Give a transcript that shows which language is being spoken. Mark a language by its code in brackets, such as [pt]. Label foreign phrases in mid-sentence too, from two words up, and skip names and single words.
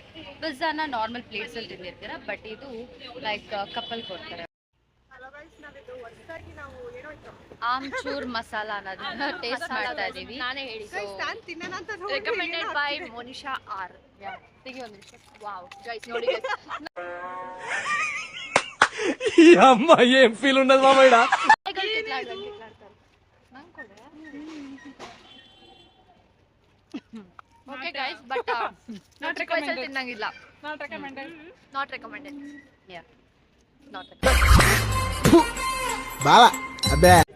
[kn] ಪಿಜ್ಜಾನ [en] normal plates [kn] ಅಲ್ಲಿ ತಿಂದಿರ್ತೀರ, ಬಟ್ ಇದು ಲೈಕ್ ಕಪ್ಪಲ್ ಕೊಡ್ತಾರೆ. ಆಮ್ಚೂರ್ ಮಸಾಲಾ ಅನ್ನೋದನ್ನ ಟೇಸ್ಟ್ ಮಾಡ್ತಾ ಇದೀವಿ. ನಾನೇ ಹೇಳಿ [en] recommended by Monisha R. [kn] ತೆಗಿ ಒಂದು ನಿಮಿಷ. [en] wow guys [kn] ನೋಡಿ, [te] ఈ అమ్మాయి ఏం ఫీల్ ఉండదు మామయ్య. [en] okay guys, but not recommended. [kn] ತಿನ್ನಂಗಿಲ್ಲ. [en] Not recommended. Not recommended. Ya not recommended. [kn] ಬಾವಾ ಅಬ್ಬೆ